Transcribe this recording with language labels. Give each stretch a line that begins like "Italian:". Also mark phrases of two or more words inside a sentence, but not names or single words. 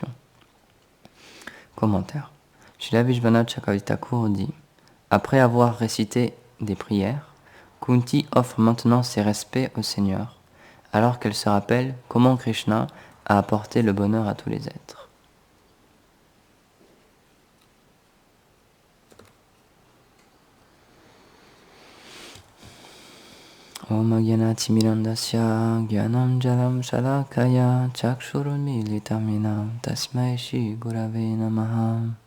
French: Commentaire. Srila Vishwanath Chakravarti Thakur dit: après avoir récité des prières, Kunti offre maintenant ses respects au Seigneur, alors qu'elle se rappelle comment Krishna a apporté le bonheur à tous les êtres.
Sanskrit: Om Agyanatimirandasya Gyanam Jalam Shalakaya Chakshurun Militaminam Tasmai Shri Gurave Namaha.